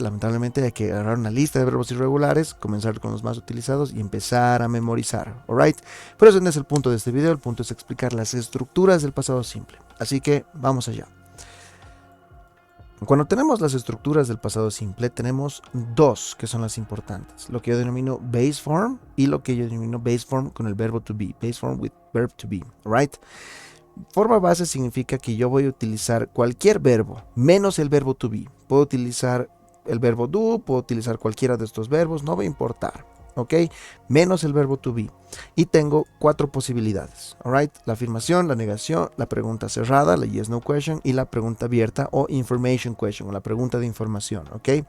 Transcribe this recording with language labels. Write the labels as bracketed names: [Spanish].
[Spanish] Lamentablemente hay que agarrar una lista de verbos irregulares, comenzar con los más utilizados y empezar a memorizar. Alright. Pero ese no es el punto de este video. El punto es explicar las estructuras del pasado simple. Así que vamos allá. Cuando tenemos las estructuras del pasado simple, tenemos dos que son las importantes. Lo que yo denomino base form y lo que yo denomino base form con el verbo to be. [English] Base form with verb to be, right? [Spanish] Forma base significa que yo voy a utilizar cualquier verbo, menos el verbo to be. Puedo utilizar el verbo do, puedo utilizar cualquiera de estos verbos, no va a importar. ¿Ok? Menos el verbo to be. Y tengo cuatro posibilidades. Alright? La afirmación, la negación, la pregunta cerrada, la yes no question y la pregunta abierta o information question o la pregunta de información. ¿Ok?